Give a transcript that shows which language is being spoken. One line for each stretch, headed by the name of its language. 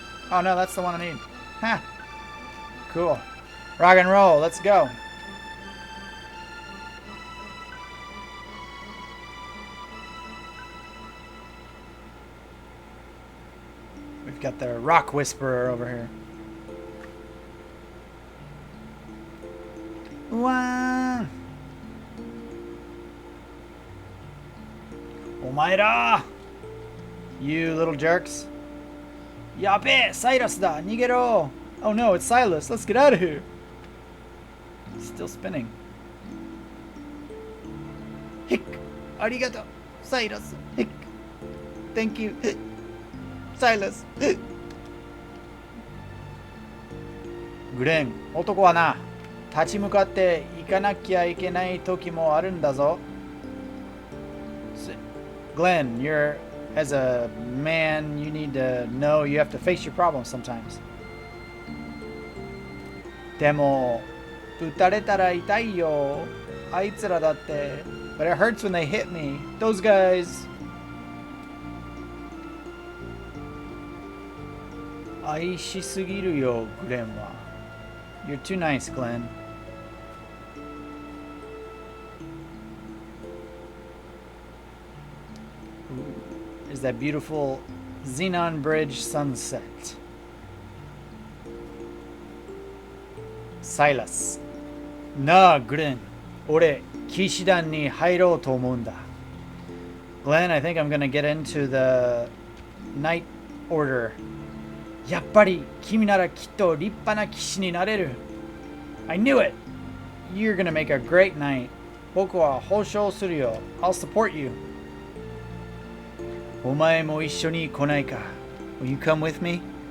English: Oh no, that's the one I need. Ha! Cool. Rock and roll, let's go. We've got the Rock Whisperer over here.
Japanese: うわーお前ら
English: You little jerks
Japanese: やべえサイラスだ逃げろ
English: Oh no, it's Silas. Let's get out of here. Still spinning.
Japanese: Hick ありがとうサイラス Hick
English: Thank you Silas
Japanese: グレン男はな立ち向かっていかなきゃいけない時もあるんだぞ。
English: Glenn, you're as a man, you need to know you have to face your problems sometimes.
Japanese: でも撃たれたら痛いよ。あいつらだって。
English: But it hurts when they hit me. Those guys.
Japanese: 愛しすぎるよ、グレンは。
English: You're too nice, Glenn. Is that beautiful Xenon Bridge sunset.
Japanese: Silas. なあ、グレン。俺、騎士団に入ろうと思うんだ。
English: Glenn, I think I'm gonna get into the Knight Order.
Japanese: やっぱり君ならきっと立派な騎士になれる。
English: I knew it! You're gonna make a great knight.
Japanese: 僕は保証するよ。
English: I'll support you.
Japanese: お前も一緒に来ないか
English: Will you come with me?